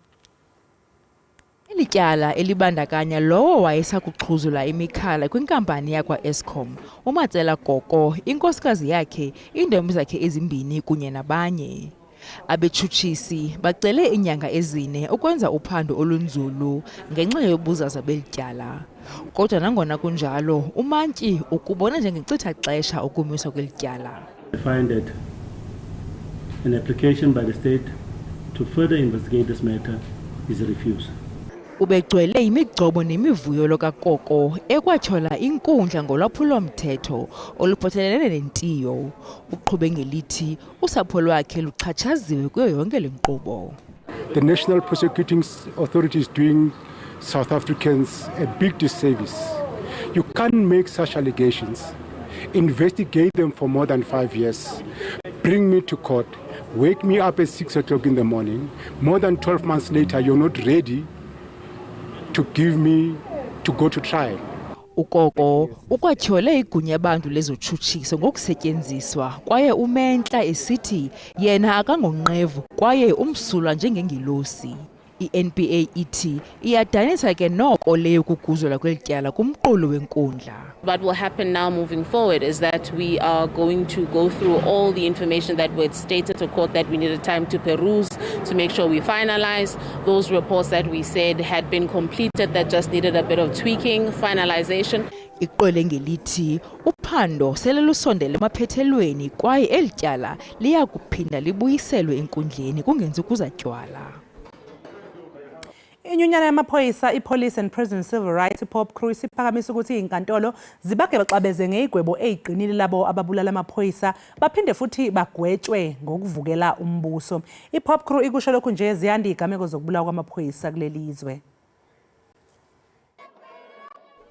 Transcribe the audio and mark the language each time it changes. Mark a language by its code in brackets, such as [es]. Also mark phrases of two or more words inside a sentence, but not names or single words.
[xh] Elityala elibandakanya lowo wayesakuxhuzula imikhala kwinkampani yakwa-Eskom, uMajelo Koko, inkosikazi yakhe, iintombi zakhe ezimbini kunye nabanye. Abetshutshisi bacele iinyanga ezine ukwenza uphando olunzulu ngenxa yobuzaza belityala. Kodwa nangona kunjalo, umantyi ukubona njengenkcitha xesha ukumiswa kwelityala. [en] I find that an application by the state to further investigate this matter is refused. [xh] Ubegcwele imigcobo nemivuyo lokaKoko ekwatyhola inkundla ngolwaphulo-mthetho oluphathelene nentiyo. Uqhube ngelithi usapho lwakhe luxhatshaziwe kuyo yonke le nkqubo. [en] The National Prosecuting Authority is doing South Africans a big disservice. You can't make such allegations, investigate them for more than 5 years, bring me to court, wake me up at 6 o'clock in the morning. More than 12 months later, you're not ready to give me to go to trial. [xh] Ukoko ukwatyhole igunya abantu lezotshutshiso ngokusetyenziswa kwaye umentla esithi yena akangonqevu kwaye umsulwa njengengilosi. I-NPA ithi iyadanisa ke noko leyo kuguzulwa kwelityala kumqulu wenkundla. [en] What will happen now moving forward is that we are going to go through all the information that was stated to court that we needed time to peruse to make sure we finalize those reports that we said had been completed that just needed a bit of tweaking, finalization. [xh] Iqole ngelithi uphando sele lusondele emaphethelweni kwaye elityala liya kuphinda libuyiselwe enkundleni kungenzi kuzatywala. [zu] Inyunyana yamaphoyisa iPolice and Prison Civil Rights iPOP crew isiphakamisa ukuthi izinkantolo zibake baxabeze ngezigwebo eziqinile labo ababulala amaphoyisa baphinde futhi bagwetshwe ngokuvukela umbuso. iPOP crew ikusho lokhu nje ziyanda izigameko zokubulawa kwamaphoyisa kulelizwe.